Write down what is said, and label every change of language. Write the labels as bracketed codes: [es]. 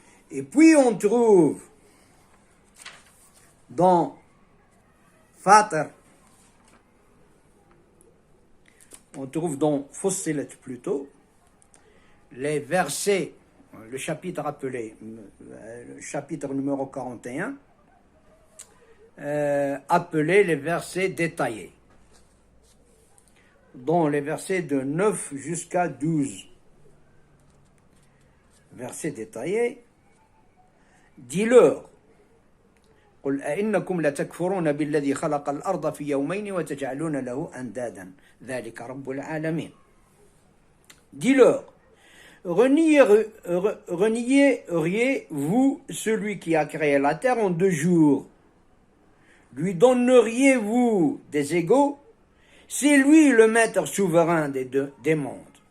[fr] Et puis on trouve dans Fatir, on trouve dans Fussilat plutôt, les versets, le chapitre appelé, le chapitre numéro 41, appelés les versets détaillés, dont les versets de 9 jusqu'à 12. Versets détaillés, dis-leur, [ar] قل أئنكم لتكفرون بالذي خلق الأرض في يومين وتجعلون له أندادا ذلك رب العالمين. [fr] Dis-leur, renieriez-vous celui qui a créé la terre en 2 jours? Lui donneriez-vous des égaux? C'est lui le maître souverain des mondes.